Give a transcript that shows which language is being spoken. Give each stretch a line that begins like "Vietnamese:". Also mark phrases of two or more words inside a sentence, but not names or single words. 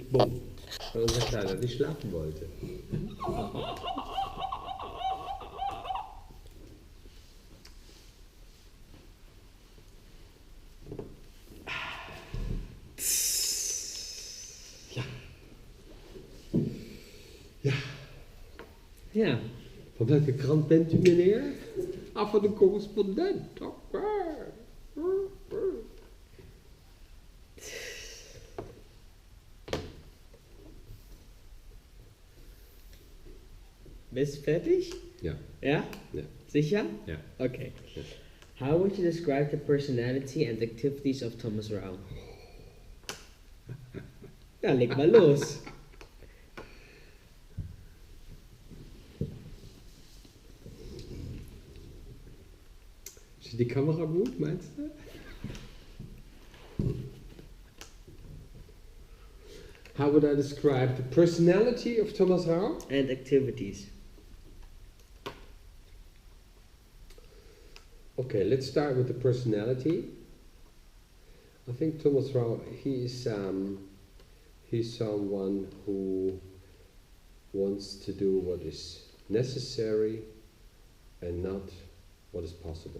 German: weil unser Kleiner nicht schlafen wollte. Ja. Ja. Ja.
Dutch: Van welke krant bent u, meneer? Ah, van de correspondent. Oké.
German: Bist du fertig? Ja. Ja? Ja. Sicher? Ja. Okay. Ja.
English: How would you describe the personality and activities of Thomas Rau?
German: Ja, leg mal los. Is die Kamera gut, meinst du?
English: How would I describe the personality of Thomas Rau? And activities. Okay, let's start with the personality. I think Thomas Rau, he's someone who wants to do what is necessary and not what is possible.